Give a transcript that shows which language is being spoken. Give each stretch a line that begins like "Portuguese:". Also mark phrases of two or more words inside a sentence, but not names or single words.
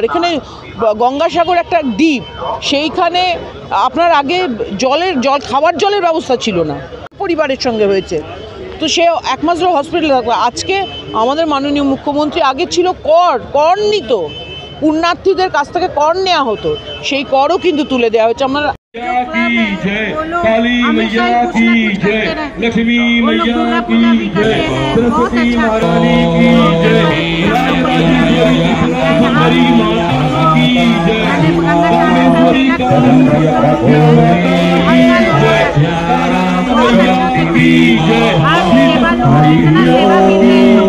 Bangla: এখানে গঙ্গাসাগর একটা দ্বীপ, সেইখানে আপনার আগে খাবার জলের ব্যবস্থা ছিল না, পরিবারের সঙ্গে হয়েছে, তো সে 1 মাস ধরে হসপিটালে থাকবে। আজকে আমাদের মাননীয় মুখ্যমন্ত্রী, আগে ছিল কর নিত, পুণ্যার্থীদের কাছ থেকে কর নেওয়া হতো, সেই করও কিন্তু তুলে দেওয়া হয়েছে। আমরা
Hindi: काली मैया की जय, लक्ष्मी मैया की जय, सरस्वती महारानी की जय, सुंदरी माता की जय, कामेश्वरी की जय,